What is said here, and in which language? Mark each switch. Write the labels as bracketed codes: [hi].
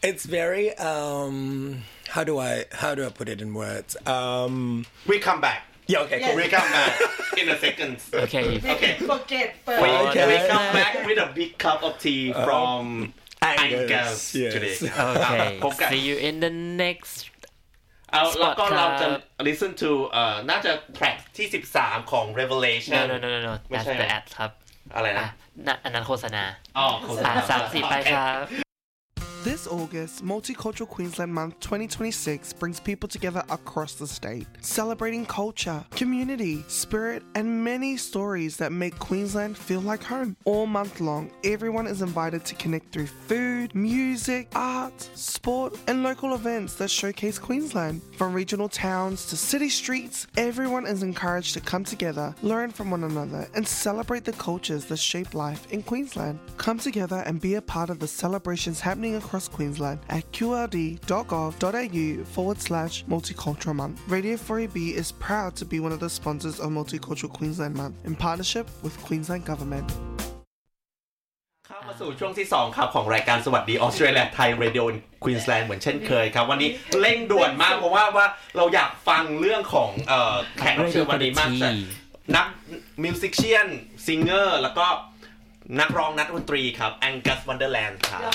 [en] It's very, how do I put it in words? We come back. Yeah, okay, cool. We come back in a second. Okay. Okay. Forget first. We come back with a big cup of tea from Angus yes. today. Okay. See you in the next [th] แล้วก็ เราจะ [en] listen to [th] น่าจะ track ที่13ของ Revelation No. [en] That's the ad ครับ [th] อะไรนะ อันนั้นโฆษณา อ๋อโฆษณา 34ไปครับ [en] This August, Multicultural Queensland Month 2026 brings people together across the state, celebrating culture, community, spirit, and many stories that make Queensland feel like home. All month long, everyone is invited to connect through food, music, art, sport, and local events that showcase Queensland. From regional towns to city streets, everyone is encouraged to come together, learn from one another, and celebrate the cultures that shape life in Queensland. Come together and be a part of the celebrations happening across Queensland at qld.gov.au/Multicultural Month. Radio 4AB is proud to be one of the sponsors of Multicultural Queensland Month in partnership with Queensland Government. [th] มาสู่ช่วงที่2ครับของรายการสวัสดีออสเตรเลียไทยเรดิโอในควีนส์แลนด์เหมือนเช่นเคยครับวันนี้เร่งด่วนมากเพราะว่าเราอยากฟังเรื่องของแขกรับเชิญวันนี้มากแต่นักมิวสิกเชียนซิงเกอร์แล้วก็นักร้องนักดนตรีครับแองกัสวันเดอร์แลนด์ครับ